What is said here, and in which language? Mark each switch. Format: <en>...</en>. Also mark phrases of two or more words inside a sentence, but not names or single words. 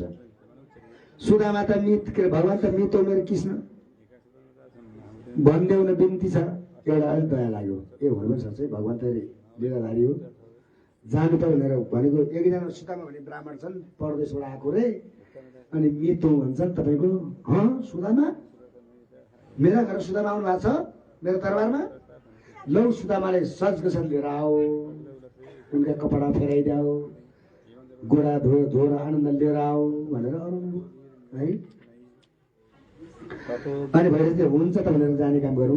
<ne>सुदामा त मित, के अरे भगवान् त मित हो मेरो कृष्ण भनिदेऊ न बिन्ती छ। एउटा अलिक दया लाग्यो, ए हुनु पनि सक्छ है, भगवान् त लीलाधारी हो, जानु त भनेर भनेको। एकजना सुदामा भन्ने ब्राह्मण छन्, परदेशबाट आएको रे। अनि मित हो भन्छन् तपाईँको। सुदामा मेरा घर सुदामा आउनु भएको छ मेरो दरबारमा। लौ सुदामाले सजको साथ लिएर आओ, उनका कपडा फेराइदियो, गोडा धोएर आनन्द लिएर आओ भनेर अरू है। अनि भएपछि हुन्छ त भनेर जाने काम गर्नु।</ne>